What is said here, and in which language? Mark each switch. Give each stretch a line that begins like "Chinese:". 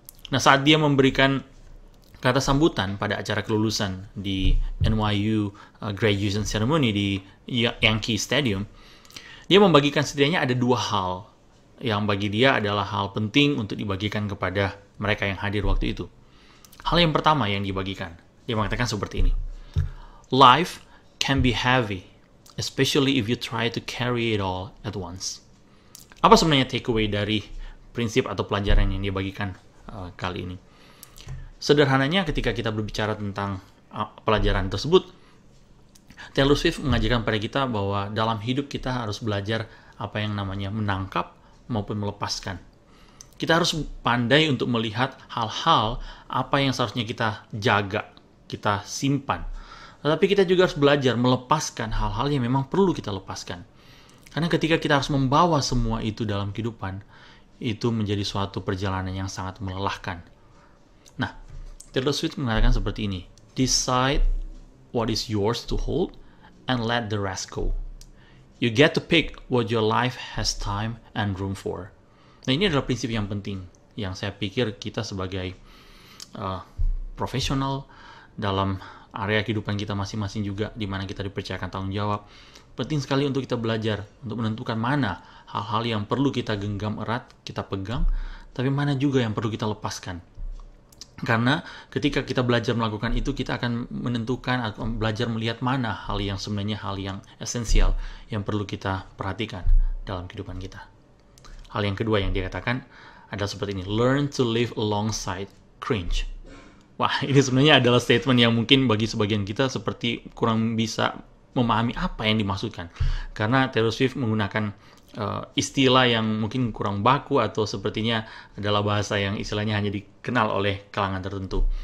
Indonesian: Nah, saat dia memberikan kata sambutan pada acara kelulusan di NYU
English: graduation ceremony
Indonesian: di Yankee Stadium, dia membagikan setidaknya ada dua hal yang bagi dia adalah hal penting untuk dibagikan kepada mereka yang hadir waktu itu. Hal yang pertama yang dibagikan, dia mengatakan seperti ini.
English: Life can be heavy, especially if you try to carry it all at once.
Indonesian: Apa sebenarnya takeaway dari prinsip atau pelajaran yang dia bagikan kali ini? Sederhananya, ketika kita berbicara tentang pelajaran tersebut, Taylor Swift mengajarkan pada kita bahwa dalam hidup kita harus belajar apa yang namanya menangkap maupun melepaskan. Kita harus pandai untuk melihat hal-hal apa yang seharusnya kita jaga, kita simpan. Tetapi kita juga harus belajar melepaskan hal-hal yang memang perlu kita lepaskan. Karena ketika kita harus membawa semua itu dalam kehidupan, itu menjadi suatu perjalanan yang sangat melelahkan. Nah, Taylor Swift mengatakan seperti ini.
English: Decide what is yours to hold and let the rest go. You get to pick what your life has time and room for.
Indonesian: Nah, ini adalah prinsip yang penting yang saya pikir kita sebagai profesional dalam area kehidupan kita masing-masing juga, di mana kita dipercayakan tanggung jawab. Penting sekali untuk kita belajar untuk menentukan mana hal-hal yang perlu kita genggam erat, kita pegang, tapi mana juga yang perlu kita lepaskan. Karena ketika kita belajar melakukan itu, kita akan menentukan atau belajar melihat mana hal yang sebenarnya hal yang esensial yang perlu kita perhatikan dalam kehidupan kita. Hal yang kedua yang dia katakan adalah seperti ini.
English: Learn to live alongside cringe.
Indonesian: Wah, ini sebenarnya adalah statement yang mungkin bagi sebagian kita seperti kurang bisa memahami apa yang dimaksudkan. Karena Taylor Swift menggunakan istilah yang mungkin kurang baku atau sepertinya adalah bahasa yang istilahnya hanya dikenal oleh kalangan tertentu.